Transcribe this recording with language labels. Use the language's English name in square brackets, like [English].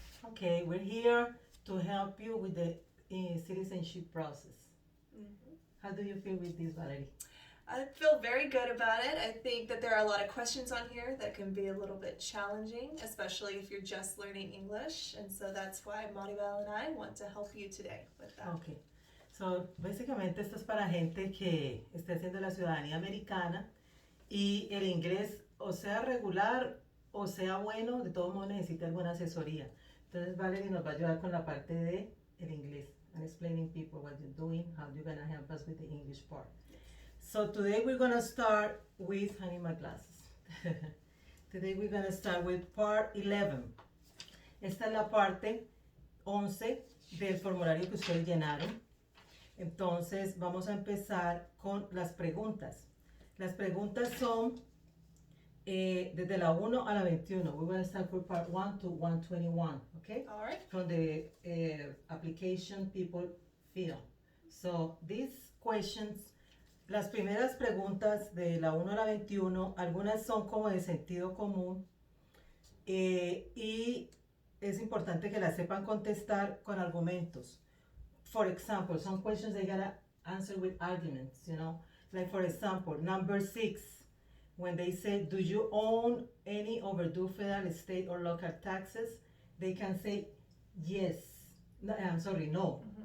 [English] Okay, we're here to help you with the citizenship process. How do you feel with this, Valerie? I feel very good about it. I think that there are a lot of questions on here that can be a little bit challenging, especially if you're just learning English. And so that's why Maribel and I want to help you today with that. Okay. [Spanish] So, básicamente esto es para gente que esté haciendo la ciudadanía americana y el inglés o sea regular o sea bueno, de todo modo necesita alguna asesoría. Entonces Valerie nos va a ayudar con la parte de el inglés [English] and explaining people what you're doing, how you're going to help us with the English part. So today we're going to start with, I need my glasses. Today we're going to start with part 11. [Spanish] Esta es la parte 11 del formulario que ustedes llenaron. Entonces vamos a empezar con las preguntas. Las preguntas son desde la 1 a la 21. [English] We're going to start with part 1 to 121, okay? All right. From the application people field. So these questions, [Spanish] las primeras preguntas de la 1 a la 21, algunas son como de sentido común y es importante que las sepan contestar con argumentos. [English] For example, some questions they gotta answer with arguments, you know? Like for example, number 6, when they say, do you own any overdue federal, state, or local taxes? They can say yes. No, I'm sorry, no.